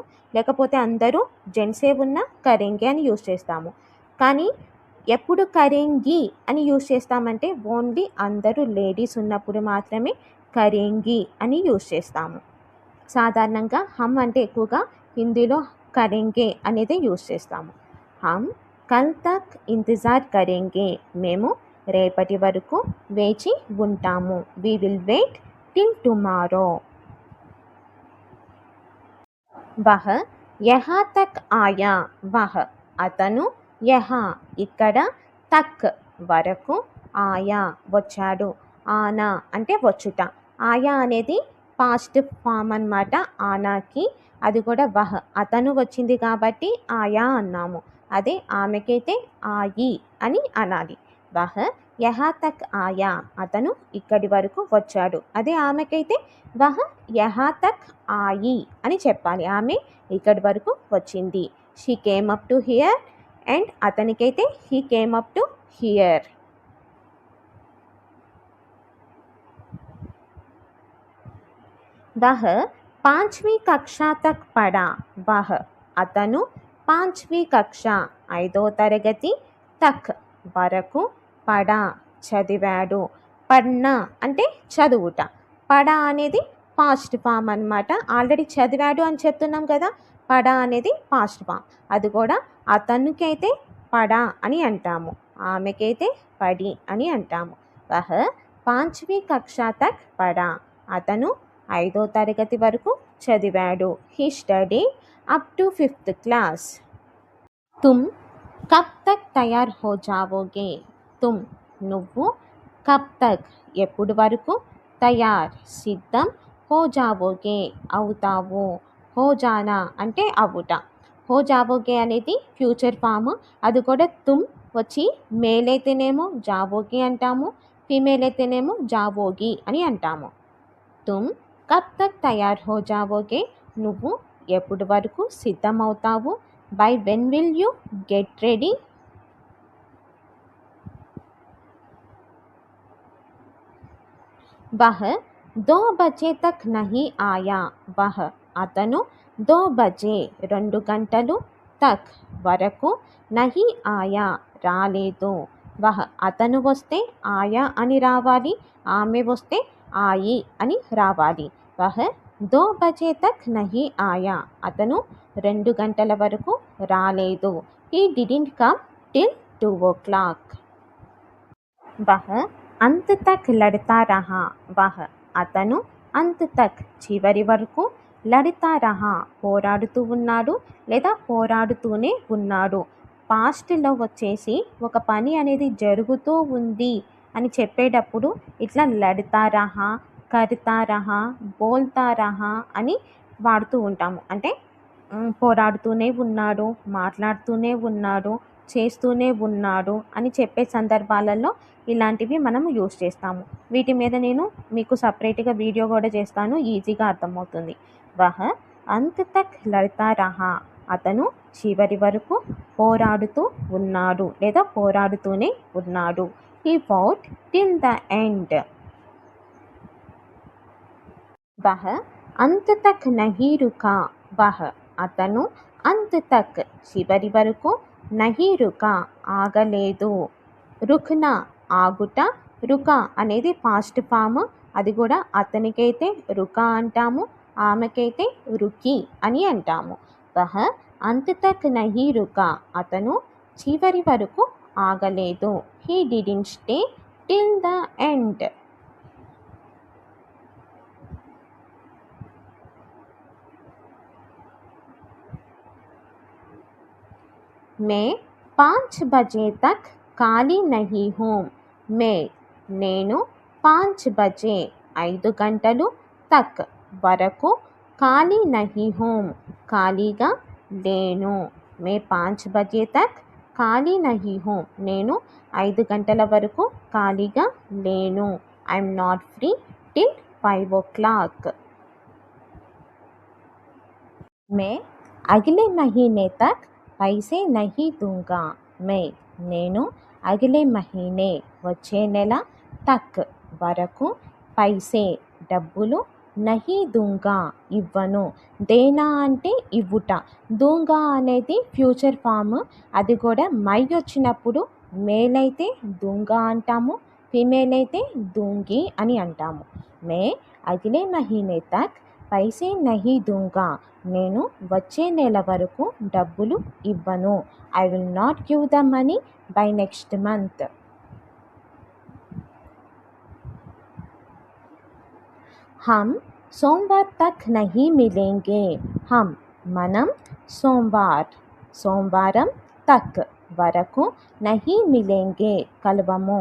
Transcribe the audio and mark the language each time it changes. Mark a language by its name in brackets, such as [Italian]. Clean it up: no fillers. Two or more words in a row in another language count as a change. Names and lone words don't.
[Telugu] లేకపోతే అందరూ జెంట్సే ఉన్నా కరేంగే అని యూస్ చేస్తాము. కానీ ఎప్పుడు కరేంగి అని యూస్ చేస్తామంటే ఓన్లీ అందరూ లేడీస్ ఉన్నప్పుడు మాత్రమే కరేంగి అని యూస్ చేస్తాము. సాధారణంగా హమ్ అంటే ఎక్కువగా హిందీలో కరేంగే అనేది యూస్ చేస్తాము. [Hindi] हम कल तक इंतज़ार करेंगे, [Telugu] మేము రేపటి వరకు వేచి ఉంటాము. [English] we will wait till tomorrow. [Hindi] वह यहाँ तक आया. [Telugu] వహ్ అతను, యహా ఇక్కడ, తక్ వరకు, ఆయా వచ్చాడు, ఆనా అంటే వచ్చుట. ఆయా అనేది [English] past form [Telugu] అన్నమాట ఆనాకి. అది కూడా వహ్ అతను వచ్చింది కాబట్టి ఆయా అన్నాము. అదే ఆమెకైతే ఆయి అని అనాలి. [Hindi] वह यहाँ तक आया, [Telugu] అతను ఇక్కడి వరకు వచ్చాడు. అదే ఆమెకైతే [Hindi] वह यहाँ तक आई [Telugu] అని చెప్పాలి. ఆమె ఇక్కడి వరకు వచ్చింది. [English] she came up to here. అండ్ అతనికైతే he came up to here. [Hindi] वह 5वीं कक्षा तक पढ़ा. [Telugu] वह అతను [Hindi] 5वीं कक्षा [Telugu] 5వ తరగతి, తక్ వరకు, పడా చదివాడు. పడ్నా అంటే చదువుట. పడా అనేది [English] past form [Telugu] అన్నమాట. ఆల్రెడీ చదివాడు అని చెప్తున్నాం కదా, పడా అనేది [English] past form. [Telugu] అది కూడా అతనికైతే పడా అని అంటాము, ఆమెకైతే పడి అని అంటాము. [Hindi] వహ్ 5वीं कक्षा तक पढ़ा. [Telugu] అతను 5వ తరగతి వరకు చదివాడు. [English] he study up to 5th class. [Hindi] तुम कब तक तैयार हो जाओगे. [Telugu] తుమ్ నువ్వు, [Hindi] कब तक [Telugu] ఎప్పుడు వరకు, తయార్ సిద్ధం, [Hindi] हो जाओगे [Telugu] అవుతావు, [Hindi] हो जाना [Telugu] అంటే అవుట. [Hindi] हो जाओगे [Telugu] అనేది [English] future form, [Telugu] అది కూడా తుమ్ వచ్చి మేల్ అయితేనేమో జావోగి అంటాము, ఫీమేల్ అయితేనేమో జావోగి అని అంటాము. [Hindi] तुम कब तक तैयार हो जाओगे, [Telugu] నువ్వు ఎప్పటి వరకు సిద్ధమవుతావు. [English] by when will you get ready. [Hindi] वह 2 बजे तक नहीं आया, వహ్ అతను 2 बजे [Telugu] 2 గంటలు, [Hindi] తక్ వరకు, नहीं आया రాలేదు. [Telugu] వహ్ అతను వస్తే ఆయా అని రావాలి, ఆమె వస్తే ఆయి అని రావాలి. [Hindi] वह 2 बजे तक नहीं आया, [Telugu] అతను 2 గంటల వరకు రాలేదు. [English] he didn't come till 2 o'clock. [Hindi] वह अंत तक लड़ता रहा, వహ్ అతను अंत तक [Telugu] చివరి వరకు, [Hindi] लड़ता रहा [Telugu] పోరాడుతూ ఉన్నాడు లేదా పోరాడుతూనే ఉన్నాడు. పాస్ట్లో వచ్చేసి ఒక పని అనేది జరుగుతూ ఉంది అని చెప్పేటప్పుడు ఇట్లా [Hindi] लड़ता रहा, करता रहा, बोलता रहा [Telugu] అని వాడుతూ ఉంటాము. అంటే పోరాడుతూనే ఉన్నాడు, మాట్లాడుతూనే ఉన్నాడు, చేస్తూనే ఉన్నాడు అని చెప్పే సందర్భాలలో ఇలాంటివి మనం యూస్ చేస్తాము. వీటి మీద నేను మీకు సపరేట్గా వీడియో కూడా చేస్తాను, ఈజీగా అర్థమవుతుంది. [Hindi] वह अंत तक लड़ता रहा, [Telugu] అతను చివరి వరకు పోరాడుతూ ఉన్నాడు లేదా పోరాడుతూనే ఉన్నాడు. [English] he fought till the end. [Hindi] वह अंत तक नहीं रुका, వహ్ అతను अंत तक [Telugu] చివరి వరకు, [Hindi] नहीं रुका ఆగలేదు. [Telugu] రుక్నా ఆగుట, రుకా అనేది పాస్ట్ ఫామ్, అది కూడా అతనికైతే రుకా అంటాము, ఆమెకైతే రుకి అని అంటాము. [Hindi] वह अंत तक नहीं रुका, [Telugu] అతను చివరి వరకు ఆగలేదు. [English] he didn't stay till the end. [Hindi] मैं 5 बजे तक खाली नहीं हूँ, మే నేను 5 बजे [Telugu] 5 గంటలు, [Hindi] తక్ వరకు, खाली नहीं हूँ [Telugu] ఖాళీగా లేను. [Hindi] मैं 5 बजे तक खाली नहीं हूँ, [Telugu] నేను 5 గంటల వరకు ఖాళీగా లేను. [English] I'm not free till 5 o'clock. [Hindi] मैं अगले महीने तक पैसे नहीं दूँगा, మే నేను अगले महीने [Telugu] వచ్చే నెల, [Hindi] తక్ వరకు, పైసే డబ్బులు, नहीं दूँगा ఇవ్వను. [Telugu] దేనా అంటే ఇవ్వుట, దూంగా అనేది [English] future form, [Telugu] అది కూడా మై వచ్చినప్పుడు మేల్ అయితే దూంగా అంటాము, ఫీమేల్ అయితే దూంగి అని అంటాము. [Hindi] मैं अगले महीने तक पैसे नहीं दूँगा, [Telugu] నేను వచ్చే నెల వరకు డబ్బులు ఇవ్వను. [English] I will not give the money by next month. [Hindi] हम सोमवार तक नहीं मिलेंगे, హమ్ మనం, సోమవారం, తక్ వరకు, नहीं मिलेंगे కలవము.